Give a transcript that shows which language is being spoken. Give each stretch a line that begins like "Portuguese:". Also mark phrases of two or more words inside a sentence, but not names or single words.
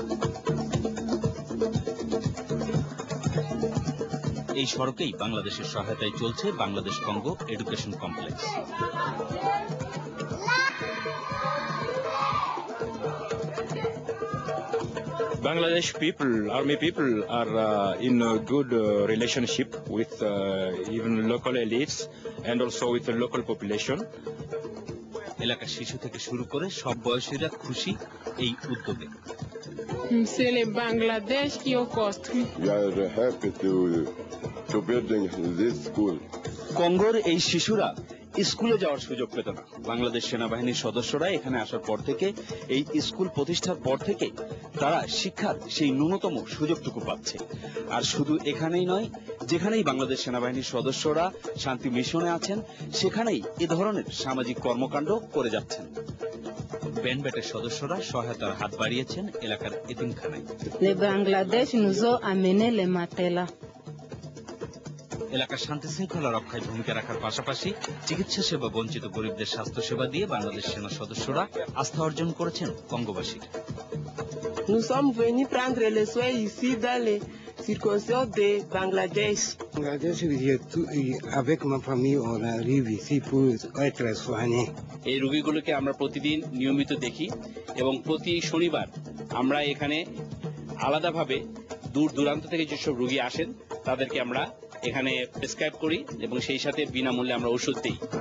Bangla: এই সড়কেই বাংলাদেশের সহায়তায় চলছে বাংলাদেশ কঙ্গো এডুকেশন কমপ্লেক্স।
English: Bangladesh people, army people are in a good relationship with even local elites and also with the local population.
Bangla: এলাকার শিশু থেকে শুরু করে সব বয়সীরা খুশি এই উদ্যোগে।
French: C'est le Bangladesh qui au cost.
English: We are happy to building this school.
Bangla: কঙ্গোর এই শিশুরা স্কুলে যাওয়ার সুযোগ পেত না। বাংলাদেশ সেনাবাহিনীর সদস্যরা এখানে আসার পর থেকে, এই স্কুল প্রতিষ্ঠার পর থেকে তারা শিক্ষার সেই ন্যূনতম সুযোগটুকু পাচ্ছে। আর শুধু এখানেই নয়, যেখানেই বাংলাদেশ সেনাবাহিনীর সদস্যরা শান্তি মিশনে আছেন সেখানেই এ ধরনের সামাজিক কর্মকাণ্ড করে যাচ্ছেন। ব্যান্ডব্যাটের সদস্যরা সহায়তার হাত বাড়িয়েছেন এলাকার এতিমখানায়।
French: বাংলাদেশ nous a amené les matelas.
Bangla: এলাকার শান্তি শৃঙ্খলা রক্ষায় ভূমিকা রাখার পাশাপাশি চিকিৎসা সেবা বঞ্চিত গরিবদের স্বাস্থ্য সেবা দিয়ে বাংলাদেশ সেনা সদস্যরা আস্থা অর্জন করেছেন কঙ্গোবাসীর।
French: Nous sommes venus prendre les soins ici dans les circonscriptions de Bangladesh. Bangladesh, avec ma famille, on arrive ici pour être soigné.
Bangla: এই রোগীগুলোকে আমরা প্রতিদিন নিয়মিত দেখি এবং প্রতি শনিবার আমরা এখানে আলাদাভাবে দূর দূরান্ত থেকে যেসব রোগী আসেন তাদেরকে আমরা এখানে প্রেসক্রাইব করি এবং সেই সাথে বিনামূল্যে আমরা ওষুধ দিই।